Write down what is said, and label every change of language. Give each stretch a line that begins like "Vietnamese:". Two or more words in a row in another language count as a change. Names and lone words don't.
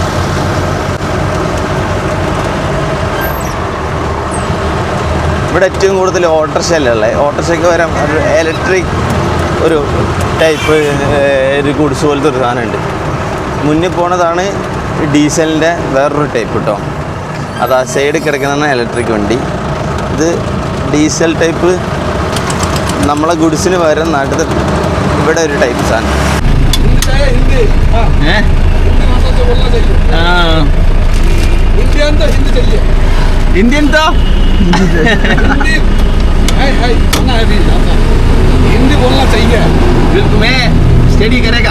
Malayalam: ഇവിടെ ഏറ്റവും കൂടുതൽ ഓട്ടോറിക്ഷയല്ലേ, ഓട്ടോറിക്ഷയ്ക്ക് വരാൻ ഒരു ഇലക്ട്രിക് ഒരു ടൈപ്പ് ഒരു ഗുഡ്സ് പോലത്തെ ഒരു സാധനമുണ്ട്. മുന്നിൽ പോണതാണ് ഡീസലിൻ്റെ വേറൊരു ടൈപ്പ് കേട്ടോ. അത് ആ സൈഡിൽ കിടക്കുന്നതാണ് ഇലക്ട്രിക് വണ്ടി. ഇത് ഡീസൽ ടൈപ്പ് നമ്മളെ ഗുഡ്സിന് പകരം നാട്ടിൽ ഇവിടെ ഒരു ടൈപ്പ് സാധനം.
Hindi: इंडियन तो हिंदी बोलना चाहिए। तुम्हें स्टडी करेगा?